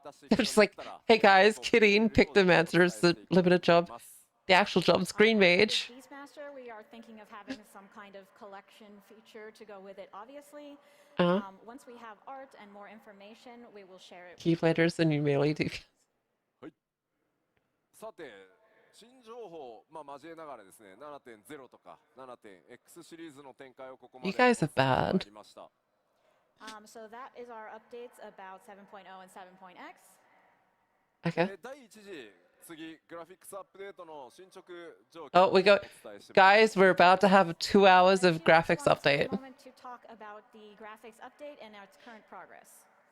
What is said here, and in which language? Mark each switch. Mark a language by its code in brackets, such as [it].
[en] They're just like, hey guys, kidding. Pictomancer is the limited job. The actual job's Green Mage. Beastmaster, we are thinking of having some kind of collection feature to go with it, obviously. Once we have art and more information, we will share it. Keyblade the new melee DPS. [ja] さて、新情報、まあ交えながらですね、7.0 とか 7.x シリーズの展開をここまで [en] You guys are bad. So that is our updates about 7.0 and 7.x. Okay. [ja] 第一次、次、グラフィックスアップデートの進捗状況 [en] Oh, we got... Guys, we're about to have 2 hours of graphics update. To talk about the graphics update and its current progress.